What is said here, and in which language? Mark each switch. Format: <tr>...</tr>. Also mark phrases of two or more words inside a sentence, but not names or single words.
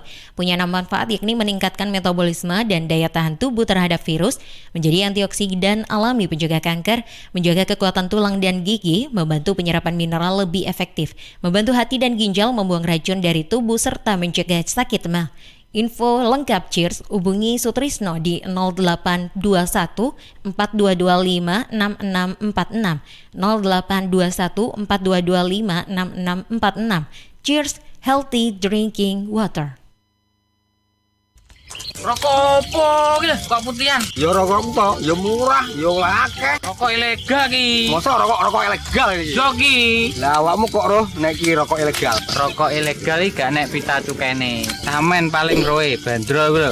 <id>Punya 6 manfaat yakni meningkatkan metabolisme dan daya tahan tubuh terhadap virus, menjadi antioksidan alami pencegah kanker, menjaga kekuatan tulang dan gigi, membantu penyerapan mineral lebih efektif, membantu hati dan ginjal membuang racun dari tubuh serta mencegah sakit mah. Info lengkap Cheers hubungi Sutrisno di 0821 4225 6646 0821 4225 6646.</id> <en>Cheers, healthy drinking water.</en> <jv>Rokok opo ki? Kok putihan? Ya rokok kok, ya murah, ya akeh. Rokok ilegal ki. Masa rokok ilegal iki? Yo ki. Lah awakmu kok roh nek iki rokok ilegal? Rokok ilegal iki gak nek pita cukene. Samen paling roe bandrol kuwi lho.</jv>